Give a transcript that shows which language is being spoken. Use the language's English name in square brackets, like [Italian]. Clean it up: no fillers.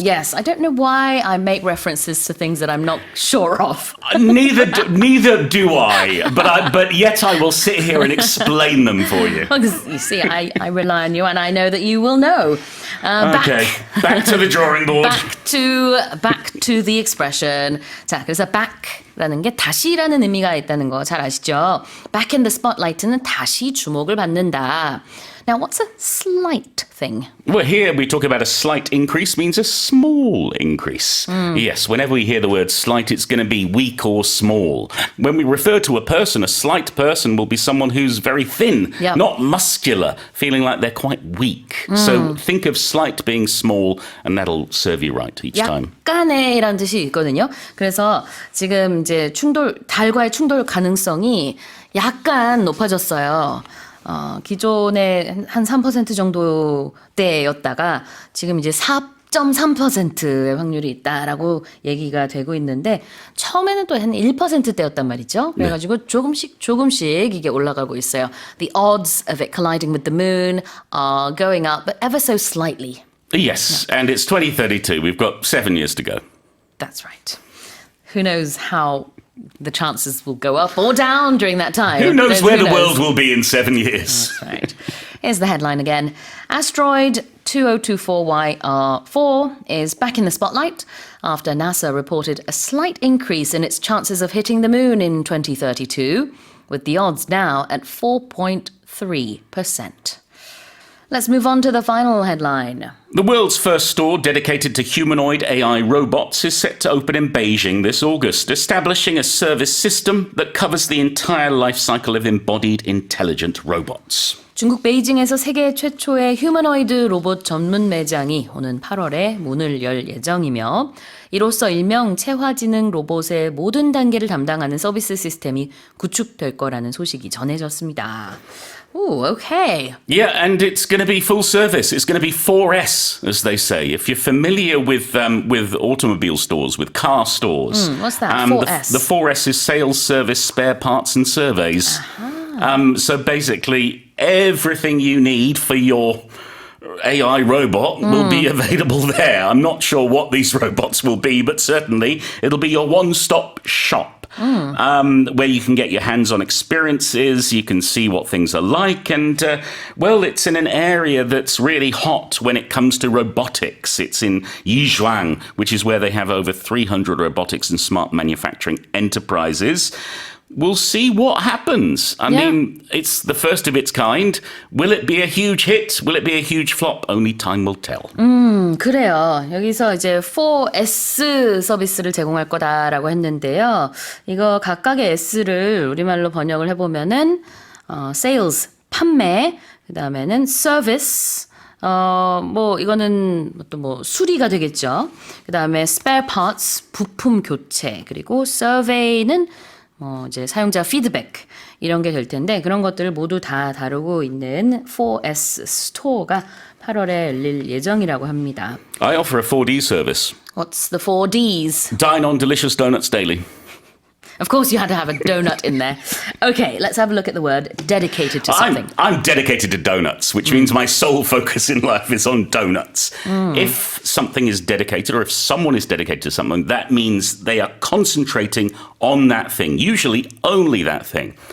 [English] Yes, I don't know why I make references to things that I'm not sure of. Neither do I. But yet I will sit here and explain them for you. Because you see, I rely on you and I know that you will know. Okay, back to the drawing board. Back to the expression. [Korean] 자, 그래서 back라는 게 다시라는 의미가 있다는 거 잘 아시죠? [English] Back in the spotlight는 [Korean] 다시 주목을 받는다. [English] Now, what's a slight thing? Well, here we talk about a slight increase means a small increase. Yes, whenever we hear the word slight, it's going to be weak or small. When we refer to a person, a slight person will be someone who's very thin, Yep. not muscular, feeling like they're quite weak. So think of slight being small, and that'll serve you right each time. [Korean] 약간의라는 뜻이 있거든요. 그래서 지금 이제 달과의 충돌 가능성이 약간 높아졌어요. 기존에 한 3% 정도대였다가 지금 이제 4.3%의 확률이 있다라고 얘기가 되고 있는데 처음에는 또 한 1%대였단 말이죠. 그래가지고 조금씩 이게 올라가고 있어요. [English] The odds of it colliding with the moon are going up, but ever so slightly. Yes, and it's 2032. We've got 7 years to go. That's right. who knows how the chances will go up or down during that time. Who knows There's- where who the knows? world will be in 7 years? That's right. Here's the headline again. Asteroid 2024YR4 is back in the spotlight after NASA reported a slight increase in its chances of hitting the moon in 2032, with the odds now at 4.3%. Let's move on to the final headline. The world's first store dedicated to humanoid AI robots is set to open in Beijing this August, establishing a service system that covers the entire life cycle of embodied intelligent robots. [Korean] 중국 베이징에서 세계 최초의 휴머노이드 로봇 전문 매장이 오는 8월에 문을 열 예정이며 이로써 일명 체화지능 로봇의 모든 단계를 담당하는 서비스 시스템이 구축될 거라는 소식이 전해졌습니다. [English] Ooh, okay. Yeah, and it's going to be full service. It's going to be 4S, as they say. If you're familiar with automobile stores, with car stores, what's that? the 4S? The 4S is sales, service, spare parts, and surveys. So basically, everything you need for your AI robot will be available there. I'm not sure what these robots will be, but certainly it'll be your one-stop shop. Where you can get your hands-on experiences, you can see what things are like, and well, it's in an area that's really hot when it comes to robotics. It's in Yizhuang, which is where they have over 300 robotics and smart manufacturing enterprises. We'll see what happens. I mean, it's the first of its kind. Will it be a huge hit? Will it be a huge flop? Only time will tell. [Korean] 그래요. 여기서 이제 4S 서비스를 제공할 거다라고 했는데요. 이거 각각의 S를 우리말로 번역을 해보면은 sales, 판매, 그 다음에는 service, 뭐 이거는 또 뭐 수리가 되겠죠. 그 다음에 spare parts, 부품 교체, 그리고 survey는 이제 사용자 피드백 이런 게 될 텐데 그런 것들을 모두 다 다루고 있는 4S 스토어가 8월에 열릴 예정이라고 합니다. [English] I offer a 4D service. What's the 4Ds? Dine on delicious donuts daily. Of course you had to have a donut in there. Okay, let's have a look at the word dedicated to something. I'm dedicated to donuts, which means my sole focus in life is on donuts. If something is dedicated, or if someone is dedicated to something, that means they are concentrating on that thing, usually only that thing.